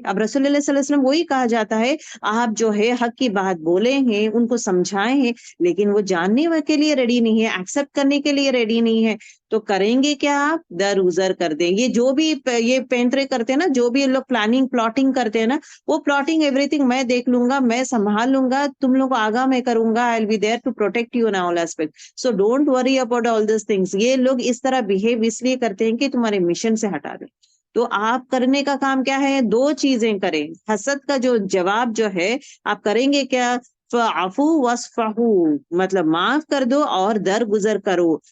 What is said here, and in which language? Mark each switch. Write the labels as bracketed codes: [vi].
[ur] اب رسول اللہ صلی اللہ علیہ وسلم وہی کہا جاتا ہے, آپ جو ہے حق کی بات بولے ہیں, ان کو سمجھائے ہیں, لیکن وہ جاننے کے لیے ریڈی نہیں ہے, ایکسپٹ کرنے کے لیے ریڈی نہیں ہے. تو کریں گے کیا, آپ درگزر کر دیں. یہ جو بھی یہ پینترے کرتے ہیں نا, جو بھی لوگ پلاننگ پلاٹنگ کرتے ہیں نا, وہ پلاٹنگ [en] everything [ur] میں دیکھ لوں گا, میں سنبھال لوں گا, تم لوگ کو آگاہ میں کروں گا. [en] I'll be there to protect you in all aspects. So don't worry about all these things. [ur] یہ لوگ اس طرح بہیو اس لیے کرتے ہیں کہ تمہارے مشن سے ہٹا دیں. تو آپ کرنے کا کام کیا ہے؟ دو چیزیں کریں. حسد کا جو جواب جو ہے آپ کریں گے کیا؟ [ar] فعفو وصفحو، [ur] مطلب معاف کر دو اور درگزر کرو.